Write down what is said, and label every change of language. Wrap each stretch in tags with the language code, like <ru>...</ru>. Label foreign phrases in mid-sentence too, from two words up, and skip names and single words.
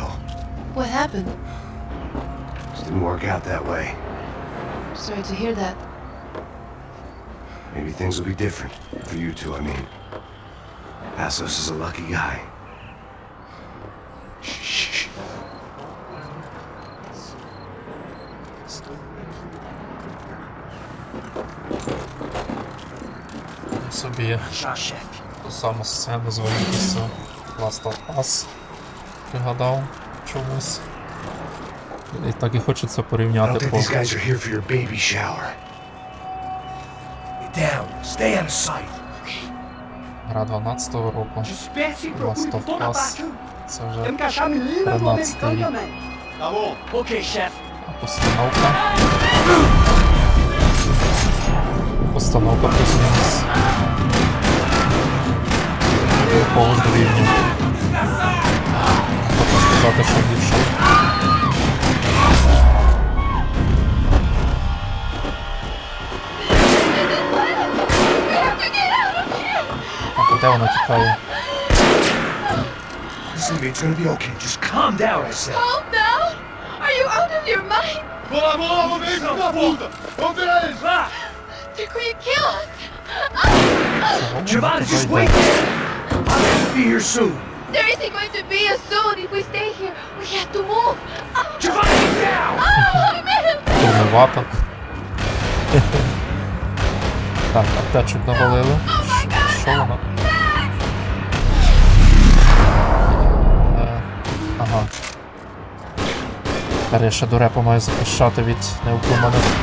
<en>What happened? Just didn't work out that way. Sorry to hear that. Maybe things will be different. For you two, I mean. Passos is a lucky guy. Shh.</en> <uk>Собі ту саму сцену з виїздю Last of Us пригадав чомусь. І так і хочеться</uk> <en>I don't</en> <uk>порівняти</uk> <en>think</en> <uk>по...</uk> <en>these guys are here for your baby shower. Get down. Stay out of sight.</en> <uk>Гра 12-го року. Last of Us. Це вже 13-й рік.</uk> <en>Okay, chef.</en> <uk>Постановка. Постановка плюс-мінус. Якого ж рівня. Можна сказати, що більше. А куди вона тікає?</uk> <en>Listen to me, it's gonna be okay. Just calm down, I said. Calm down? Are you out of your mind? They're going to kill us. Giovanna, just wait there. I'll have to be here soon. There isn't going to be a soon if we stay here. We have to move. Giovanna, get down! Man!</en> <uk>Турнувато. Так, аптечок навалили. Що вона? Ага. Тепер я ще дурепа маю захищати від необдуманих.</uk>